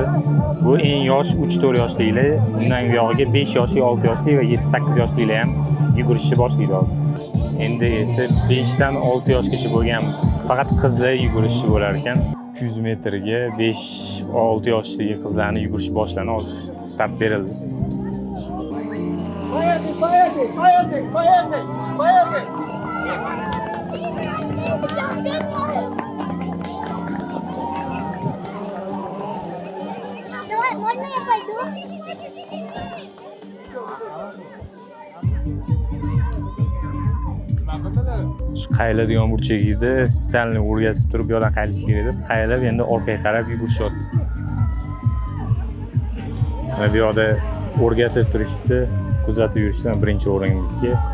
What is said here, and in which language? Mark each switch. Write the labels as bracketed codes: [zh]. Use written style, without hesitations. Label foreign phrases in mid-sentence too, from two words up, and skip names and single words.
[uz] Bu eng yosh 3-4 yoshliklar, undan buyog'iga 5 yoshli, 6 yoshli va 7-8 yoshliklar ham yugurishni boshlaydi hozir. Endi esa 5 dan 6 yoshgacha bo'lgan faqat qizlar yugurishi bo'lar ekan. 200 metrga 5-6 yoshdagi qizlarni yugurish boshlandi. Hozir start berildi. [ru] Давай, можно я пойду? [uz] Shu qayiladigan burchagida spesialni o'rgatib turib, bu yoqdan qayilish kerak deb, qayilib endi orqaga qarab yugurishyapti. Va bu yoqda o'rgatib turishdi, kuzatib yurishdan birinchi o'ringa.